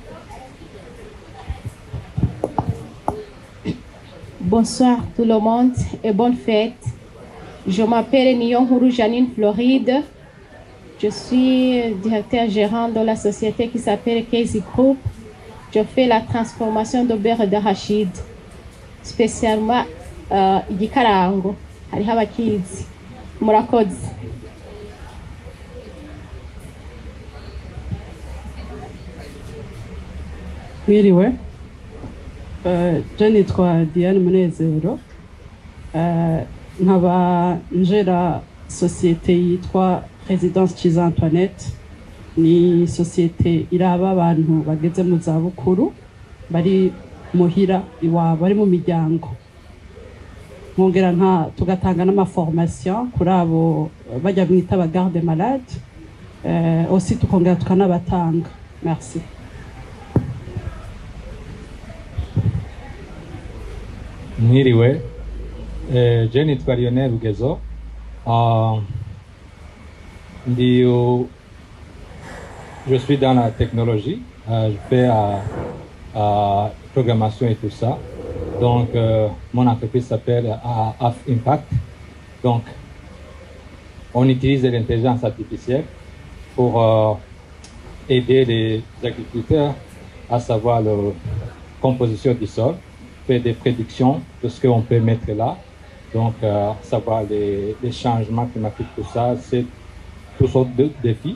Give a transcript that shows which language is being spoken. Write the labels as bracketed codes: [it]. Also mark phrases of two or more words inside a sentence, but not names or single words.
[fr] Bonsoir tout le monde et bonne fête. Je m'appelle Nyonhuru Janine Floride. Je suis directeur gérant de la société qui s'appelle Casey Group. Je fais la transformation de beurre d'arachide, spécialement igikarango. [rn] Hariho abakizi. Murakoze. Mwiriwe, je nitwa Diane Munezero, nkaba njera sosiyete yitwa Residence Cyiza Antoinette. Ni sosiyete iraba abantu bageze mu zabukuru bari muhira iwabo, bari mu miryango. Nkongera tugatanga n'amaformation kuri abo bajya mwita aba [fr] garde malade, [rn] aussi tukongera tukanabatanga. Merci. Mwiriwe, je nitwa Lionel Rugezo. [fr] Je suis dans la technologie, je fais programmation et tout ça. Donc, mon entreprise s'appelle AF Impact. Donc, on utilise l'intelligence artificielle pour aider les agriculteurs à savoir la composition du sol, faire des prédictions de ce qu'on peut mettre là Donc, savoir les changements climatiques, tout ça, c'est toutes sortes de défis.